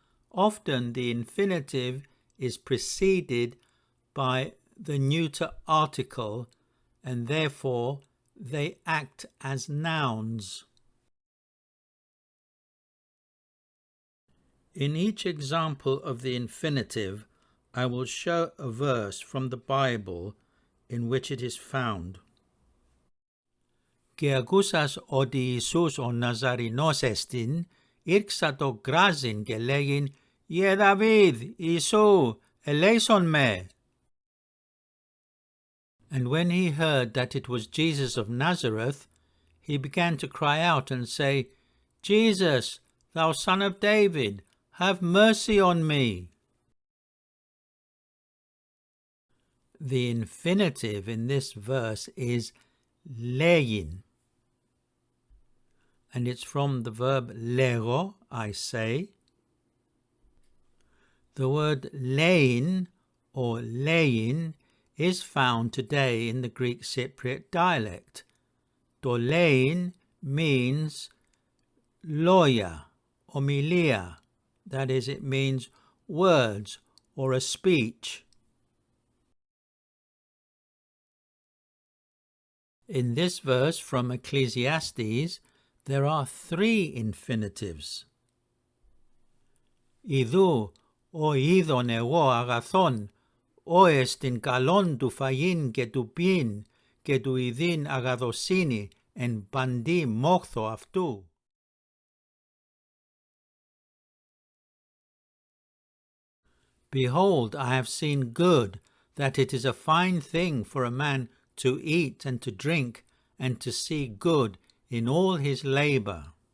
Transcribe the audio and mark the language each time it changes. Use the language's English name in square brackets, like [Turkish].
[English] Often the infinitive is preceded by the neuter article, and therefore they act as nouns. In each example of the infinitive, I will show a verse from the Bible in which it is found. [Greek] «Και ακούσας ότι Ιησούς ο Ναζαρηνός εστιν, ήρξατο γκράζειν και λέγειν, «Ιε Δαβίδ, Ιησού, ελέησον με». [English] And when he heard that it was Jesus of Nazareth, he began to cry out and say, Jesus, thou son of David, have mercy on me. The infinitive in this verse is λέειν, and it's from the verb λέγω, I say. The word λέειν or λέειν is found today in the Greek Cypriot dialect. [Greek] Το λέειν means λόγια, ομιλία. [English] That is, it means words or a speech. In this verse from Ecclesiastes, there are 3 infinitives. [Greek] Ιδού, ο είδον εγώ αγαθόν, ο εστιν καλόν του φαγίν και του πιειν και του ιδίν αγαθοσύνη εν παντί μόχθο αυτού. [English] Behold, I have seen good, that it is a fine thing for a man to eat and to drink, and to see good in all his labour.